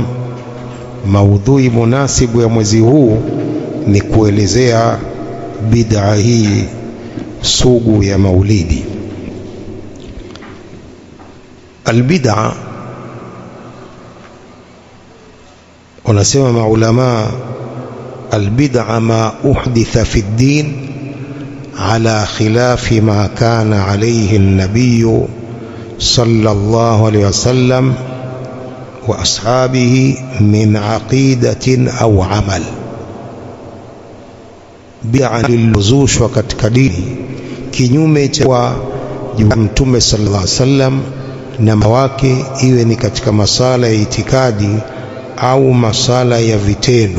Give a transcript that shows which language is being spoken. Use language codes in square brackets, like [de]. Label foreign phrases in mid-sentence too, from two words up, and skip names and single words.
[sw] Maudhui munasibu ya mwezi huu ni kuelezea bid'a hii sugu ya maulidi. [ar] Albid'a, [sw] wanasema maulama, [ar] البدعة ما أحدث في الدين على خلاف ما كان عليه النبي صلى الله عليه وسلم وأصحابه من عقيدة أو عمل. [sw] Bid'a lililozushwa katika dini kinyume cha Mtume [ar] صلى الله عليه وسلم [sw] na wake, iwe ni katika masala ya itikadi au masala ya vitendo.